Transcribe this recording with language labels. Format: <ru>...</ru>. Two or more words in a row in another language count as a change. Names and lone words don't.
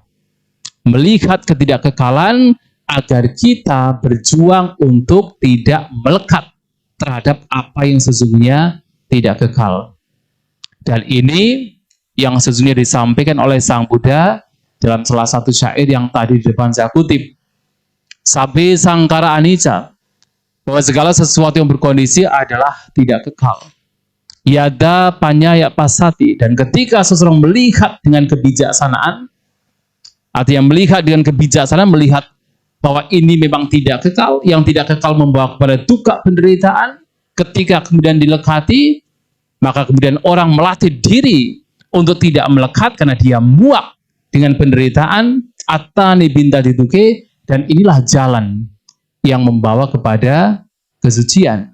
<id>Melihat ketidakkekalan agar kita berjuang untuk tidak melekat terhadap apa yang sesungguhnya tidak kekal. Dan ini yang sesungguhnya disampaikan oleh Sang Buddha dalam salah satu syair yang tadi di depan saya kutip.</id> <pi>Sabbe sangkara anicca,</pi> <id>bahwa segala sesuatu yang berkondisi adalah tidak kekal.</id> <pi>Yada panyaya pasati,</pi> <id>dan ketika seseorang melihat dengan kebijaksanaan, artinya melihat dengan kebijaksanaan, melihat bahwa ini memang tidak kekal, yang tidak kekal membawa kepada duka penderitaan, ketika kemudian dilekati, maka kemudian orang melatih diri untuk tidak melekat karena dia muak dengan penderitaan,</id> <pi>atani binta dituke,</pi> <id>dan inilah jalan yang membawa kepada kesucian.</id>